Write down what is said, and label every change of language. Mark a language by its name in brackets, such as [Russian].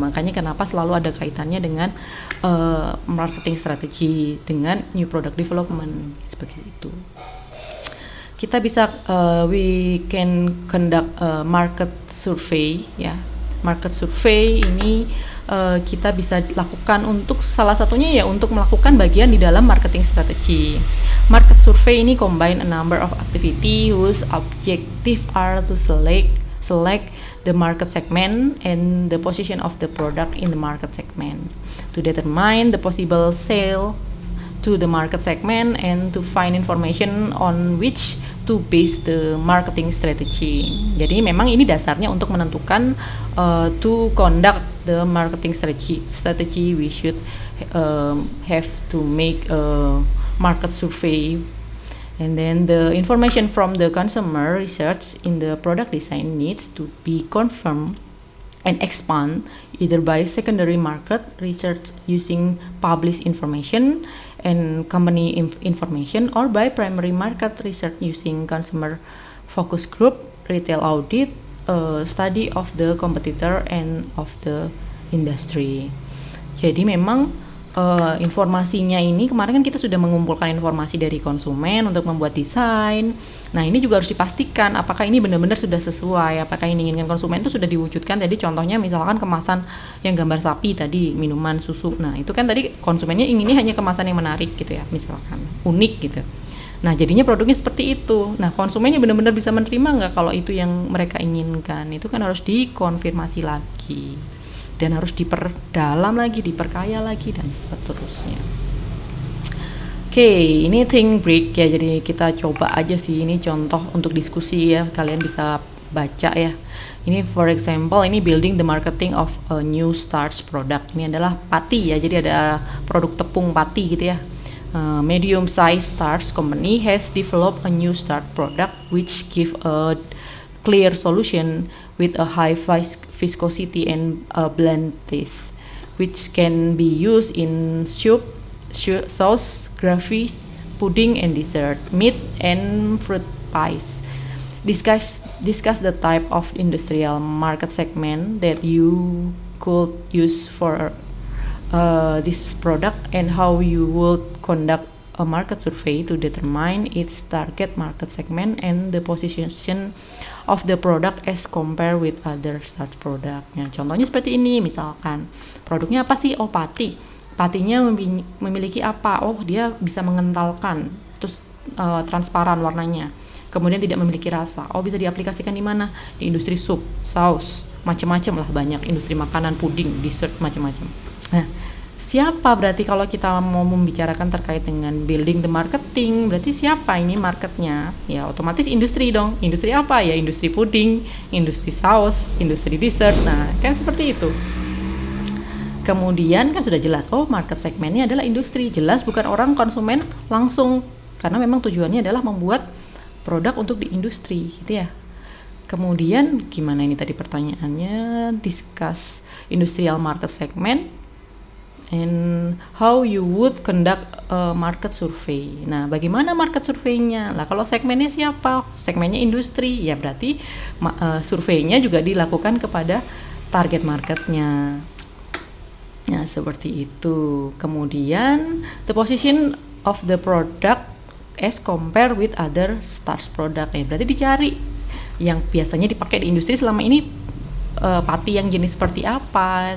[Indonesian] Makanya kenapa selalu ada kaitannya dengan marketing strategy, dengan new product development, seperti itu. Kita bisa [English] we can conduct market survey ya. [Indonesian] Market survey ini kita bisa lakukan untuk salah satunya ya untuk melakukan bagian di dalam marketing strategy. [English] Market survey ini combine a number of activity whose objective are to select the market segment and the position of the product in the market segment, to determine the possible sale to the market segment, and to find information on which to base the marketing strategy. [Indonesian] Jadi memang ini dasarnya untuk menentukan [English] to conduct the marketing strategy we should have to make a market survey. And then the information from the consumer research in the product design needs to be confirmed and expand either by secondary market research using published information and company information, or by primary market research using consumer focus group, retail audit, study of the competitor and of the industry. [Indonesian] Jadi memang informasinya ini kemarin kan kita sudah mengumpulkan informasi dari konsumen untuk membuat desain. Nah ini juga harus dipastikan apakah ini benar-benar sudah sesuai, apakah yang diinginkan konsumen itu sudah diwujudkan. Jadi contohnya misalkan kemasan yang gambar sapi tadi, minuman, susu. Nah itu kan tadi konsumennya inginnya hanya kemasan yang menarik gitu ya, misalkan unik gitu. Nah jadinya produknya seperti itu. Nah konsumennya benar-benar bisa menerima nggak kalau itu yang mereka inginkan? Itu kan harus dikonfirmasi lagi. Dan harus diperdalam lagi, diperkaya lagi, dan seterusnya. Oke, ini think break ya, jadi kita coba aja sih, ini contoh untuk diskusi ya, kalian bisa baca ya. [English] Ini for example, ini building the marketing of a new starch product. [Indonesian] Ini adalah pati ya, jadi ada produk tepung pati gitu ya. [English] Medium size starch company has developed a new starch product which give a clear solution with a high viscosity and a bland taste, which can be used in soup, sauce, gravies, pudding and dessert, meat and fruit pies. Discuss the type of industrial market segment that you could use for this product, and how you would conduct a market survey to determine its target market segment and the position of the product as compared with other such product. [Indonesian] Nah, contohnya seperti ini, misalkan produknya apa sih? Oh, pati. Patinya memiliki apa? Oh, dia bisa mengentalkan, terus transparan warnanya. Kemudian tidak memiliki rasa. Oh, bisa diaplikasikan di mana? Di industri sup, saus, macam-macam lah, banyak industri makanan, puding, dessert, macam-macam. Nah, siapa berarti kalau kita mau membicarakan terkait dengan [English] building the marketing, [Indonesian] berarti siapa ini marketnya? Ya otomatis industri dong. Industri apa ya? Industri puding, industri saus, industri dessert. Nah kan seperti itu. Kemudian kan sudah jelas, oh market segmennya adalah industri. Jelas bukan orang konsumen langsung, karena memang tujuannya adalah membuat produk untuk di industri gitu ya. Kemudian gimana ini tadi pertanyaannya? [English] Discuss industrial market segment and how you would conduct a market survey. [Indonesian] Nah, bagaimana market surveinya? Lah, kalau segmennya siapa? Segmennya industri, ya berarti surveinya juga dilakukan kepada target marketnya. Nah, seperti itu. Kemudian, [English] the position of the product as compared with other starch product. [Indonesian] Ya, berarti dicari yang biasanya dipakai di industri selama ini pati yang jenis seperti apa.